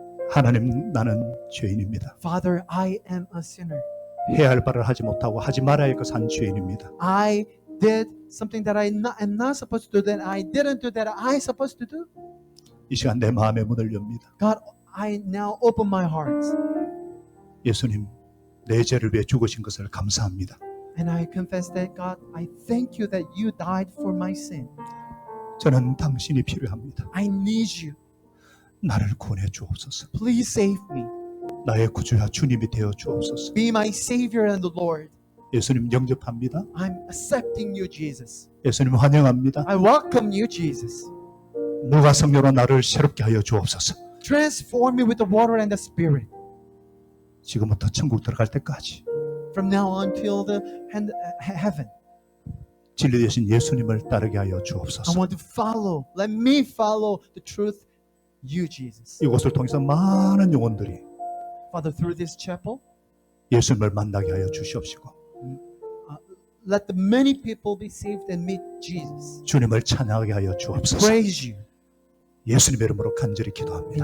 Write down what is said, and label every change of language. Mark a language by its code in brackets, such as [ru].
[ko] 하나님, 나는 죄인입니다. [en] Father, I am a sinner. [ko] 해야 할 바를 하지 못하고 하지 말아야 할 것을 한 죄인입니다. [en] I did something that I am not supposed to do, that I didn't do, that I supposed to do. [ko] 이 시간 내 마음의 문을 엽니다. [en] God, I now open my heart. [ko] 예수님, 내 죄를 위해 죽으신 것을 감사합니다. [en] And I confess that, God, I thank you that you died for my sin. [ko] 저는 당신이 필요합니다. [en] I need you. [ko] 나를 구원해 주옵소서. [en] Please save me. [ko] 나의 구주와 주님이 되어 주옵소서. [en] Be my Savior and the Lord. [ko] 예수님 영접합니다. [en] I'm accepting you, Jesus. [ko] 예수님 환영합니다. [en] I welcome you, Jesus. [ko] 무가 성령으로 나를 새롭게 하여 주옵소서. [en] Transform me with the water and the Spirit. [ko] 지금부터 천국 들어갈 때까지 [en] From now until the heaven. [ko] 진리 되신 예수님을 따르게 하여 [en] I [ko] 주옵소서. [en] want to follow. Let me follow the truth, you, Jesus. [ko] 이곳을 통해서 많은 영혼들이 [en] Father, through this chapel, [ko] 예수님을 만나게 하여 주시옵시고 [en] let the many people be saved and meet Jesus. [ko] 주님을 찬양하게 하여 주옵소서. [en] Praise you. [ko] 예수님의 이름으로 간절히 기도합니다.